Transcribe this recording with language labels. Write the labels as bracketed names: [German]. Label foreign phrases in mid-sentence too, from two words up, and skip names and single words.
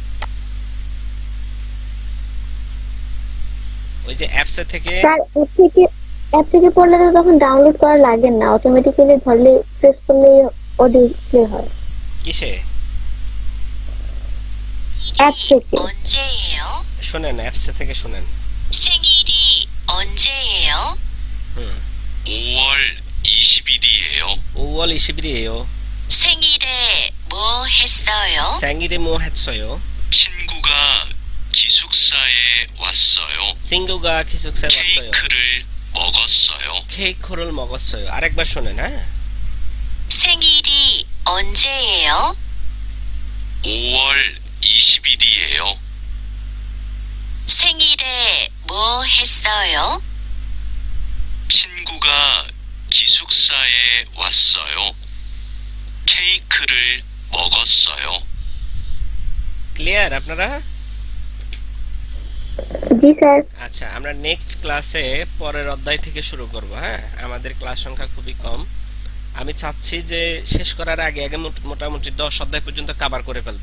[Bangla] ওই যে অ্যাপসে থেকে? স্যার অ্যাপ থেকে পড়লে তো তখন ডাউনলোড করা লাগে না, অটোমেটিক্যালি ধরলে প্রেস করলে [English] audio play [Bangla] হয়। কিসে? অ্যাপ থেকে। [Korean] 언제예요? [Bangla] শুনেন, অ্যাপসে থেকে শুনেন। [Korean] 생일이 언제예요? [Bangla] হুম, [Korean] 5월 20일이에요. 5월 20일이에요. 생일에 뭐 했어요? 생일에 뭐 했어요? 친구가 기숙사에 왔어요. 친구가 기숙사에 왔어요. 케이크를 먹었어요. 케이크를 먹었어요. [Bangla] আরেকবার শোনেন, হ্যাঁ? [Korean] 생일이 언제예요? 5월 20일이에요. 생일에 뭐 했어요? 친구가 기숙사에 왔어요. 케이크를 먹었어요. [Bangla] ক্লিয়ার আপনারা? জি স্যার। আচ্ছা, আমরা নেক্সট ক্লাসে পরের অধ্যায় থেকে শুরু করব। হ্যাঁ, আমাদের ক্লাস সংখ্যা খুবই কম। আমি চাচ্ছি যে শেষ করার আগে আগে মোটামুটি 10 অধ্যায় পর্যন্ত কভার করে ফেলতে।